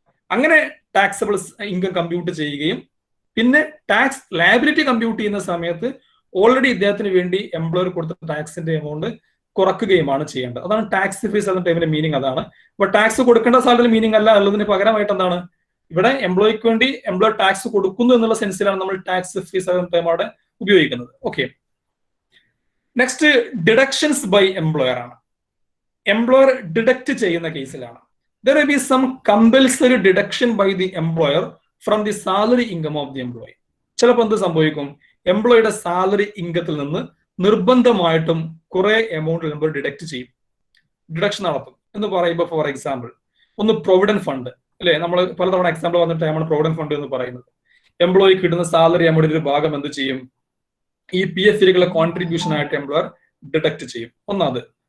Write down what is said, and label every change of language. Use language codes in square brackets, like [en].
[ml] അങ്ങനെ taxable income compute ചെയ്യുകയും പിന്നെ ടാക്സ് ലയബിലിറ്റി കമ്പ്യൂട്ട് ചെയ്യുന്ന സമയത്ത് ഓൾറെഡി ഇദ്ദേഹത്തിന് വേണ്ടി എംപ്ലോയർ കൊടുത്ത ടാക്സിന്റെ എമൗണ്ട് കുറക്കുകയുമാണ് ചെയ്യേണ്ടത്. അതാണ് ടാക്സ് ഫ്രീ സാലറി ടൈമിന്റെ മീനിങ്. അതാണ്. അപ്പൊ ടാക്സ് കൊടുക്കേണ്ട സാലറി മീനിങ് അല്ല ഉള്ളതിന് പകരമായിട്ട് എന്താണ് ഇവിടെ എംപ്ലോയിക്ക് വേണ്ടി എംപ്ലോയർ ടാക്സ് കൊടുക്കുന്നു എന്നുള്ള സെൻസിലാണ് നമ്മൾ ടാക്സ് ഫ്രീ സാലറി ടൈം അവിടെ ഉപയോഗിക്കുന്നത്. [en] Okay, next deductions by employer ആണ്. [ml] എംപ്ലോയർ ഡിഡക്ട് ചെയ്യുന്ന കേസിലാണ് [en] there will be some compulsory deduction by the employer from the salary income of the employee. [ml] ചിലപ്പോൾ എന്ത് സംഭവിക്കും? എംപ്ലോയിയുടെ സാലറി ഇൻകത്തിൽ നിന്ന് നിർബന്ധമായിട്ടും കുറെ എമൗണ്ട് എംപ്ലോയർ ഡിഡക്ട് ചെയ്യും, ഡിഡക്ഷൻ നടത്തും. എന്ന് പറയുമ്പോൾ ഫോർ എക്സാമ്പിൾ ഒന്ന് പ്രൊവിഡന്റ് ഫണ്ട് അല്ലെ? നമ്മൾ പലതവണ എക്സാമ്പിൾ വന്നിട്ട് നമ്മൾ പ്രൊവിഡന്റ് ഫണ്ട് എന്ന് പറയുന്നത്. എംപ്ലോയി കിട്ടുന്ന സാലറി എമൗണ്ടിന്റെ ഒരു ഭാഗം എന്ത് ചെയ്യും? ഈ PF-ലേക്കുള്ള കോൺട്രിബ്യൂഷൻ ആയിട്ട് എംപ്ലോയർ ഡിഡക്ട് ചെയ്യും. ഒന്നത്.